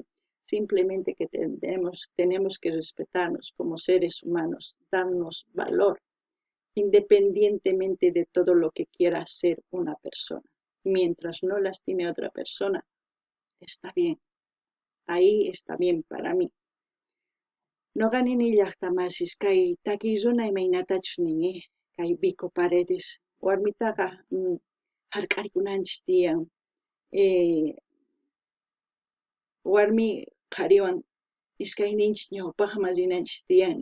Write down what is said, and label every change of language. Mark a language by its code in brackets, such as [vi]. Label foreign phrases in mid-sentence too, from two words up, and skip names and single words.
[es] Simplemente que tenemos que respetarnos como seres humanos, darnos valor, independientemente de todo lo que quiera ser una persona. Mientras no lastime a otra persona, está bien. Ahí está bien para mí. [qu] Noqanini llaqtamasis kay takiyuna imaynatachu nini, kay Vico Paredes. Warmitaqa hark'arikunanchis tiyan. Warmi qhariwan iskayninchis ñawpaqman rinanchis tiyan.